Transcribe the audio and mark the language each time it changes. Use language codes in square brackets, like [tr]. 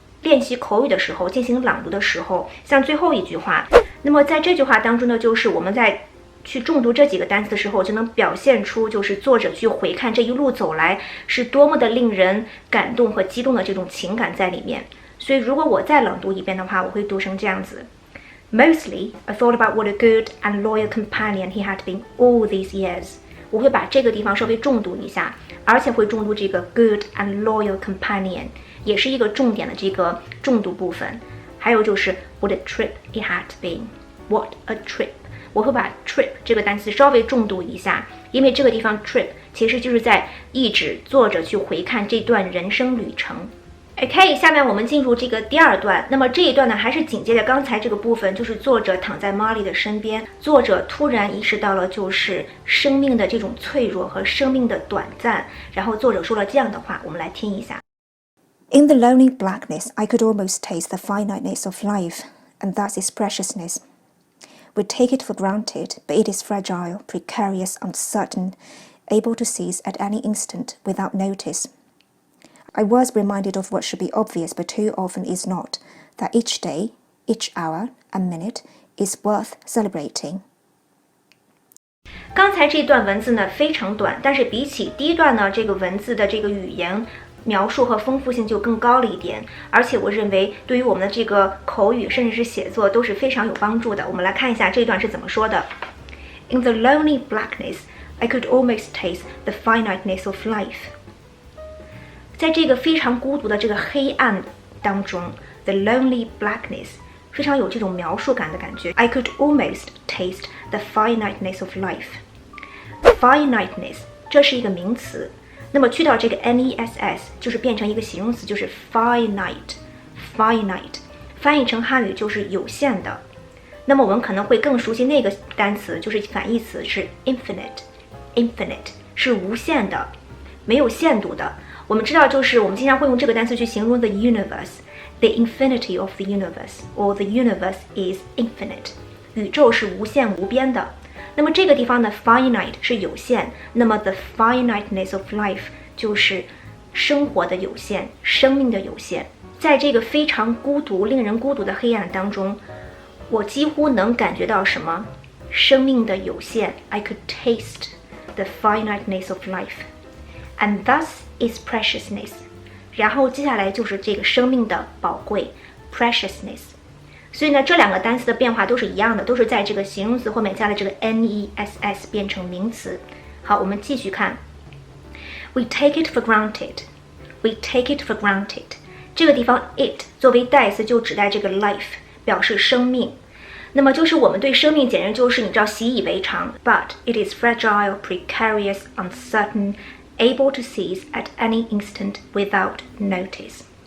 [zh] 练习口语的时候，进行朗读的时候，像最后一句话，那么在这句话当中呢，就是我们在去重读这几个单词的时候，就能表现出就是作者去回看这一路走来是多么的令人感动和激动的这种情感在里面。所以如果我再朗读一遍的话，我会读成这样子 [en] Mostly, I thought about what a good and loyal companion he had been all these years. [zh] 我会把这个地方稍微重读一下，而且会重读这个 [en] good and loyal companion， [zh] 也是一个重点的这个重读部分。 [en] 还有就是 what a trip it had been. What a trip. [zh] 我会把 trip 这个单词稍微重读一下，因为这个地方 trip 其实就是在意指作者去回看这段人生旅程。 OK， 下面我们进入这个第二段。那么这一段呢，还是紧接着刚才这个部分，就是作者躺在 Marley 的身边，作者突然意识到了就是生命的这种脆弱和生命的短暂，然后作者说了这样的话，我们来听一下。 [en] In the lonely blackness, I could almost taste the finiteness of life, and thus its preciousness. We take it for granted, but it is fragile, precarious, uncertain, able to cease at any instant without notice.I was reminded of what should be obvious but too often is not, that each day, each hour and minute is worth celebrating. [zh] 刚才这段文字呢非常短，但是比起第一段呢，这个文字的这个语言描述和丰富性就更高了一点，而且我认为对于我们的这个口语甚至是写作都是非常有帮助的。我们来看一下这段是怎么说的。 [en] In the lonely blackness, I could almost taste the finiteness of life. [zh] 在这个非常孤独的这个黑暗当中 ， [en] the lonely blackness [zh] 非常有这种描述感的感觉。 [en] I could almost taste the finiteness of life. [zh] Finiteness 这是一个名词，那么去掉这个 ness 就是变成一个形容词，就是 finite。翻译成汉语就是有限的。那么我们可能会更熟悉那个单词，就是反义词是 infinite 是无限的，没有限度的。我们知道，就是我们经常会用这个单词去形容 [en] the universe, the infinity of the universe, or the universe is infinite. [zh] 宇宙是无限无边的。那么这个地方呢 finite 是有限，那么 [en] the finiteness of life [zh] 就是生活的有限，生命的有限。在这个非常孤独、令人孤独的黑暗当中，我几乎能感觉到什么？生命的有限。 [en] I could taste the finiteness of life.And thus is preciousness. [zh] 然后接下来就是这个生命的宝贵 preciousness. 所以呢，这两个单词的变化都是一样的，都是在这个形容词后面加了这个 ness 变成名词。好，我们继续看。 [en] We take it for granted. We take it for granted. [zh] 这个地方 it 作为代词就指代这个 life， 表示生命。那么就是我们对生命简直就是你知道习以为常 [en] ，but it is fragile, precarious, uncertain.Able to cease at any instant without notice.